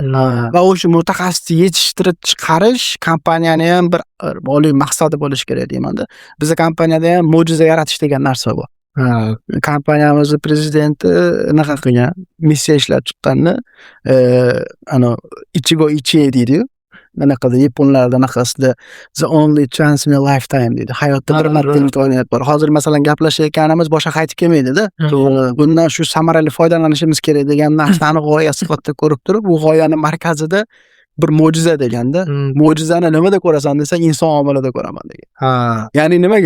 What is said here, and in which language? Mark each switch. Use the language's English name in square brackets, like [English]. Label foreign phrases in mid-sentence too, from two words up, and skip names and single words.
[Uzbek] Va o'sha mutaxassisni yetishtirib chiqarish kompaniyani ham bir oliy maqsadi bo'lishi kerak deyman-da. Bizning kompaniyada ham mo'jiza yaratish degan narsa bor. Kompaniyamizning prezidenti anaqa qilgan, missiya ishlab chiqqanni, [Japanese] 一期一会 [Uzbek] deydi-yu. Anaqada yaponlarda anaqasida [English] the only chance in a lifetime [Uzbek] deydi. Hayotda bir marta imkoniyat bor. Hozir masalan gaplashayotganimiz boshqa qaytib kelmaydi-da. Bundan shu samarali foydalanishimiz kerak degan narsani g'oya sifatida ko'rib turib, bu g'oyani markazida bir mo'jiza deganda, mo'jizani nimada ko'rasan desa, inson omilida ko'raman degan. Ha. Ya'ni nimaga?